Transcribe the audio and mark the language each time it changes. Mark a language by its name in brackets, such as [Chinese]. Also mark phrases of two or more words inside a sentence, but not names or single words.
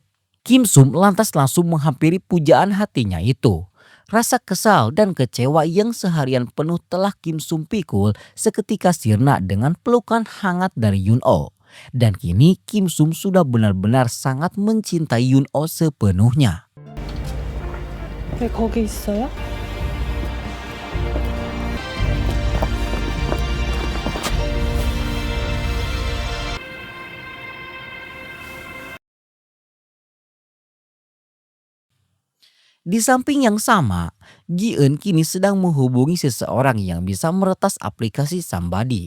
[Indonesian] Kim Sum lantas langsung menghampiri pujaan hatinya itu. Rasa kesal dan kecewa yang seharian penuh telah Kim Sum pikul seketika sirna dengan pelukan hangat dari Yun-Oh. Dan kini Kim Sum sudah benar-benar sangat mencintai Yun-Oh sepenuhnya. [Korean] 왜 거기 있어요? [Indonesian] Di samping yang sama, Gi-eun kini sedang menghubungi seseorang yang bisa meretas aplikasi Sambadi.